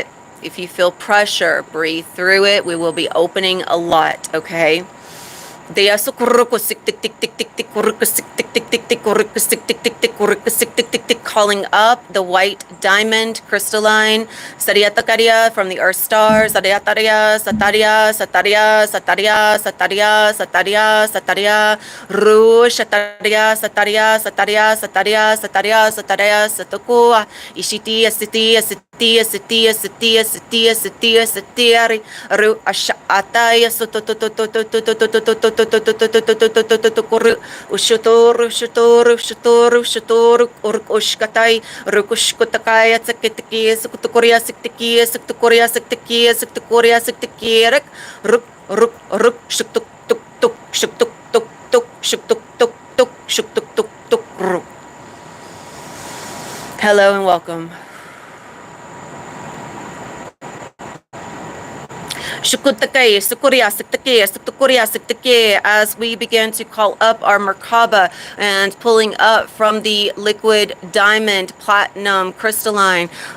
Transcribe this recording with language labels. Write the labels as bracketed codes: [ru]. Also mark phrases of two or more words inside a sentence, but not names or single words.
[en] If you feel pressure, breathe through it. We will be opening a lot, okay? Calling up the white diamond crystalline Saryatakaria from the earth stars. Saryataria, Sataria, Sataria, Sataria, Sataria, Sataria, Sataria, Ru, Shataria, Sataria, Sataria, Sataria, Sataria, Sataria, Satoko, Ishiti, Asiti, Asiti, Asiti, Asiti, Asiti, Asiti, Asiti, Ru, Ashataya, Ushutor, Ushutor, Ushutor, Ushutor, Urukushkatai, Rukushkotakaya, Sakitiki, Sukutokoria, Siktiki, Sukutokoria, Siktiki, Sukutokoria, Siktiki, Ruk, Ruk, Ruk, Shuktuk, Tuk, Tuk, Shuktuk, Tuk, Tuk, Shuktuk, Tuk, Tuk, Shuktuk, Tuk, Tuk, Ruk. Hello and welcome. As we begin to call up our Merkaba and pulling up from the liquid diamond platinum crystalline.